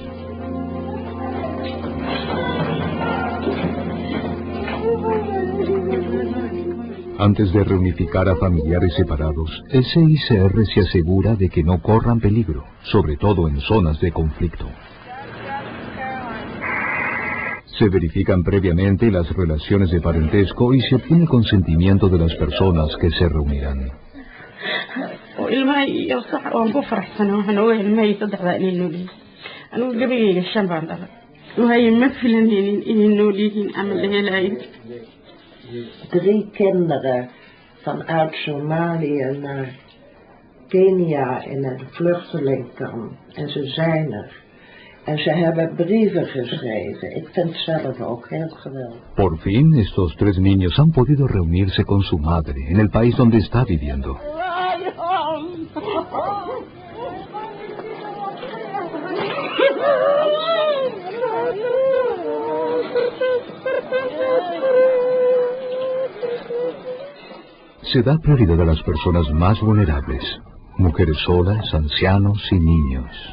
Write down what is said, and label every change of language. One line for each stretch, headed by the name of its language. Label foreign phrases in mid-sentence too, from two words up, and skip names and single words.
Spanish: Antes de reunificar a familiares separados, el CICR se asegura de que no corran peligro, sobre todo en zonas de conflicto. Se verifican previamente las relaciones de parentesco y se obtiene consentimiento de las personas que se reunirán.
Dutch: Drie kinderen vanuit Somalië naar Kenia in een vluchtelingenkamp. En ze zijn er. En ze hebben brieven geschreven. Ik vind het zelf ook heel geweldig.
Spanish: Por fin, estos 3 niños han podido reunirse con su madre en el país donde está viviendo. Se da prioridad a las personas más vulnerables, mujeres solas, ancianos y niños.